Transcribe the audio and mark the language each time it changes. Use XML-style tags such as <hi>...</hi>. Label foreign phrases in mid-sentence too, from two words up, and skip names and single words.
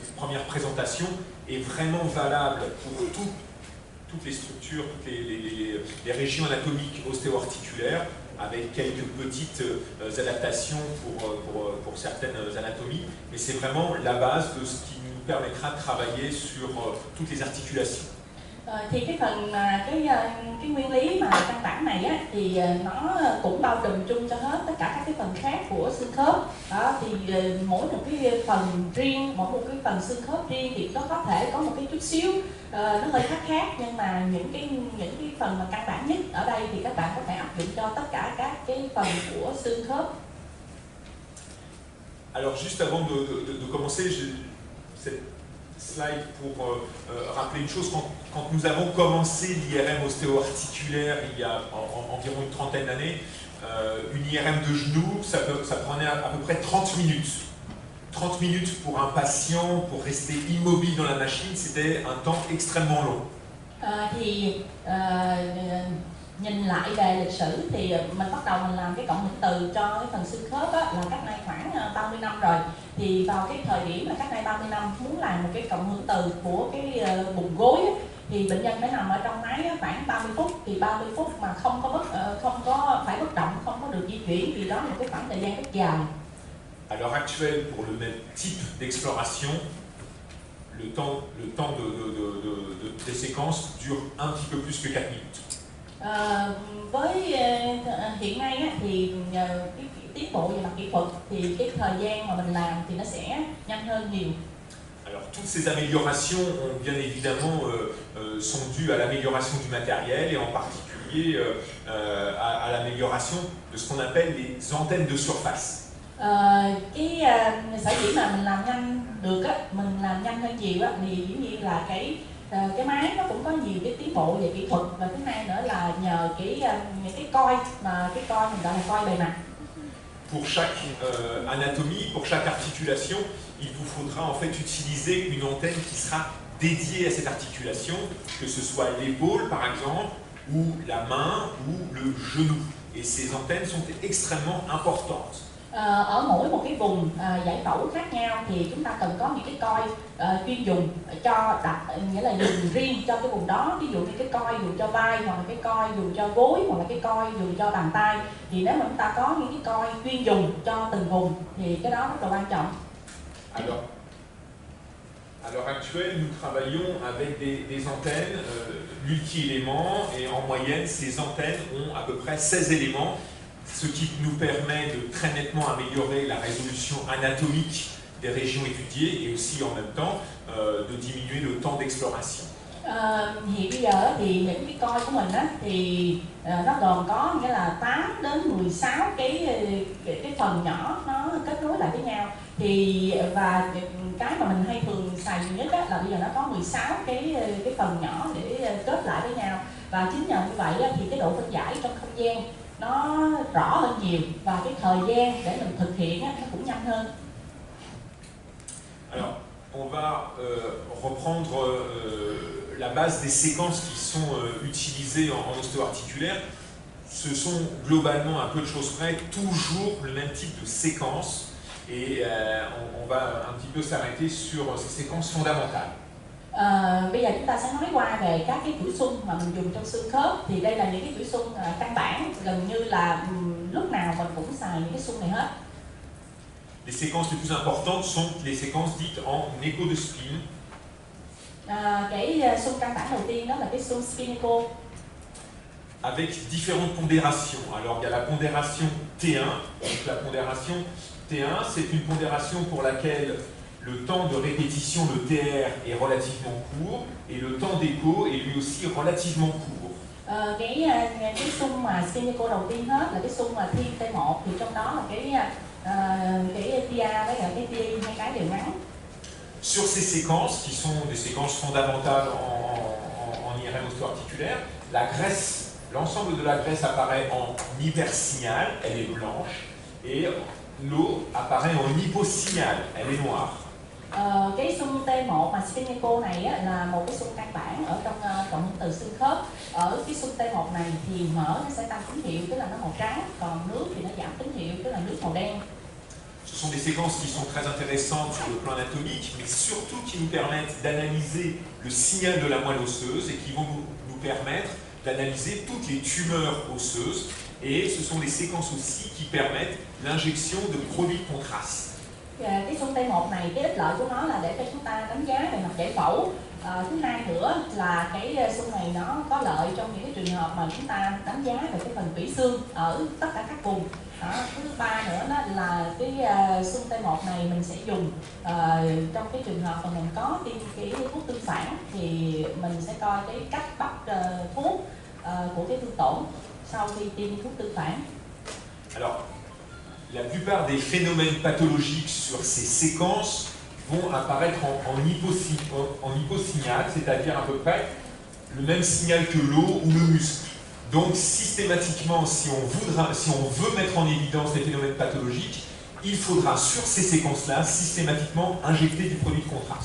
<fr>première présentation est vraiment valable pour toutes les structures, toutes les régions anatomiques ostéo-articulaires, avec quelques petites adaptations pour certaines anatomies, mais c'est vraiment la base de ce qui nous permettra de travailler sur toutes les articulations.</fr> <vi>Thì cái phần cái nguyên lý mà căn bản này á, thì nó cũng bao trùm chung cho hết tất cả các cái phần khác của xương khớp. Đó, thì mỗi một cái phần riêng, mỗi một cái phần xương khớp riêng thì nó có thể có một cái chút xíu nó hơi khác, nhưng mà những cái phần mà căn bản nhất ở đây thì các bạn có thể áp dụng cho tất cả các cái phần của xương khớp.</vi> <fr>Alors juste avant de commencer, cette slide pour rappeler une chose, quand nous avons commencé l'IRM ostéo-articulaire il y a environ une trentaine d'années, une IRM de genou, ça prenait à peu près 30 minutes. 30 minutes pour un patient, pour rester immobile dans la machine, c'était un temps extrêmement long.</fr> <vi>Nhìn lại về lịch sử thì mình bắt đầu mình làm cái cộng hưởng từ cho cái phần xương khớp á, là cách đây khoảng 30 năm rồi. Thì vào cái thời điểm là cách đây 30 năm muốn làm một cái cộng hưởng từ của cái bụng gối á, thì bệnh nhân phải nằm ở trong máy khoảng 30 phút. Thì 30 phút mà không có phải bất động, không có được di chuyển, vì đó là một cái khoảng thời gian rất dài.</vi> <fr>À l'heure actuelle, pour le même type d'exploration, le temps des séquences dure un petit peu plus que 4 minutes.</fr> <vi>Với hiện nay á, thì cái tiến bộ về mặt kỹ thuật thì cái thời gian mà mình làm thì nó sẽ nhanh hơn nhiều.</vi> <fr>Alors toutes ces améliorations ont bien évidemment sont dues à l'amélioration du matériel et en particulier à l'amélioration de ce qu'on appelle les antennes de surface.</fr> <vi>Cái sở dĩ mà mình làm nhanh được á, mình làm nhanh hơn nhiều á, thì dĩ nhiên là cái máy nó cũng có nhiều cái tiến bộ về kỹ thuật, và thứ hai nữa là nhờ cái coi mà cái coi mình gọi là coi bề mặt.</vi> <fr>Pour chaque anatomie, pour chaque articulation, il vous faudra en fait utiliser une antenne qui sera dédiée à cette articulation, que ce soit l'épaule par exemple, ou la main, ou le genou. Et ces antennes sont extrêmement importantes.</fr> <vi>Ở mỗi một cái vùng giải phẫu khác nhau thì chúng ta cần có những cái coi chuyên dùng cho đặt, nghĩa là dùng riêng cho cái vùng đó. Ví dụ như cái coi dùng cho vai, hoặc là cái coi dùng cho gối, hoặc là cái coi dùng cho bàn tay. Thì nếu mà chúng ta có những cái coi chuyên dùng cho từng vùng thì cái đó rất là quan trọng.</vi> <fr>À l'heure actuelle, nous travaillons avec des antennes multi-éléments, et en moyenne, ces antennes ont à peu près 16 éléments, ce qui nous permet de très nettement améliorer la résolution anatomique des régions étudiées et aussi en même temps de diminuer le temps d'exploration.</fr> <vi>Hiện bây giờ thì những cái coi của mình á, thì nó gồm có nghĩa là 8 đến 16 cái phần nhỏ nó kết nối lại với nhau. Thì và cái mà mình hay thường xài nhiều nhất á, là bây giờ nó có 16 cái phần nhỏ để kết lại với nhau. Và chính nhờ như vậy á, thì cái độ phân giải trong không gian nó rõ hơn nhiều, và cái thời gian để mình thực hiện á, nó cũng nhanh hơn.</vi> <fr>Alors, on va reprendre la base des séquences qui sont utilisées en ostéo-articulaire. Ce sont globalement, à peu de choses près, toujours le même type de séquence, et on va un petit peu s'arrêter sur ces séquences fondamentales.</fr> <vi>Bây giờ chúng ta sẽ nói qua về các cái chuỗi xung mà mình dùng trong xương khớp. Thì đây là những cái chuỗi xung căn bản, gần như là lúc nào mình cũng xài những cái xung này hết.</vi> <fr>Les séquences les plus importantes sont les séquences dites en écho de spine.</fr> <vi>Cái xung căn bản đầu tiên đó là cái xung spinaco.</vi> <fr>Avec différentes pondérations. Alors il y a la pondération T1. Donc la pondération T1, c'est une pondération pour laquelle le temps de répétition, le TR, est relativement court, et le temps d'écho est lui aussi relativement court.</fr> <vi>Cái xung mà spinaco đầu tiên hết là cái xung mà thiên T1, thì trong đó là cái tia với cái tia, hai cái đều ngắn.</vi> <fr>Sur ces séquences, qui sont des séquences fondamentales en IRM ostéo-articulaire, la graisse, l'ensemble de la graisse apparaît en hypersignal, elle est blanche, et l'eau apparaît en hyposignal, elle est noire.</fr> <vi>Cái xung T1 mà spinaco này á, là một cái xung căn bản ở trong cộng hưởng từ xương khớp. Ở cái xung T1 này thì mỡ nó sẽ tăng tín hiệu, tức là nó màu trắng, còn nước thì nó giảm tín hiệu, tức là nước màu đen.</vi> <fr>Ce Ce sont des séquences qui sont très intéressantes sur le plan anatomique, mais surtout qui nous permettent d'analyser le signal de la moelle osseuse et qui vont nous permettre d'analyser toutes les tumeurs osseuses. Et ce sont des séquences aussi qui permettent l'injection de produits de contraste.</fr> <vi>Cái xung T1 này, cái ích lợi của nó là để cho chúng ta đánh giá về mặt giải phẫu. Thứ hai nữa là cái xung này nó có lợi trong những cái trường hợp mà chúng ta đánh giá về cái phần tủy xương ở tất cả các vùng. Thứ ba nữa đó là cái xung T1 này mình sẽ dùng trong cái trường hợp mà mình có tiêm cái thuốc tương phản thì mình sẽ coi cái cách bắt thuốc của cái thương tổn sau khi tiêm thuốc tương phản.</vi> <fr>Alors, la plupart des phénomènes pathologiques sur ces séquences vont apparaître en hyposignal, c'est-à-dire à peu près le même signal que l'eau ou le muscle. Donc systématiquement, si on veut mettre en évidence les phénomènes pathologiques, il faudra sur ces séquences-là systématiquement injecter du produit de contraste.</fr>